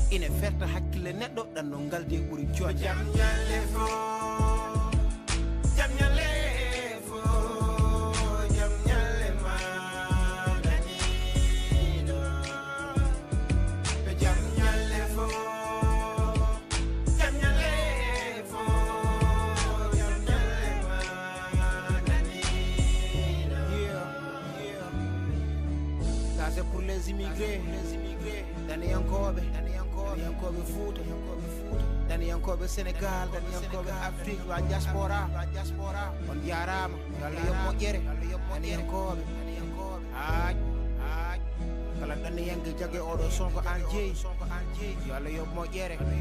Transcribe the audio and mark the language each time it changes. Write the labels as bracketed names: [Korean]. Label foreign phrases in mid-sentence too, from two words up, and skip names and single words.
[Fula] Ine ferta hakkille neɗɗo, ɗan no ngalde ɓuuri jonde. Jam ñalle fo, jam ñalle fo, jam ñalle ma, Danilo. Jam ñalle fo, jam ñalle fo, jam ñalle ma, Danilo. Yeah, yeah. [French] Ça, c'est pour les immigrés, les immigrés. [Fula] Daniyankoɓe, Daniyankoɓe, Daniyankoɓe Fouta, Daniyankoɓe Sénégal, Daniyankoɓe Afrique, wa diaspora, wa diaspora. On jarama, yo Allah yoɓ moƴƴere, Daniyankoɓe. Aj, aj. Kala Daniyanke jagge oɗo sonko an jeeyi, yo Allah yoɓ moƴƴere.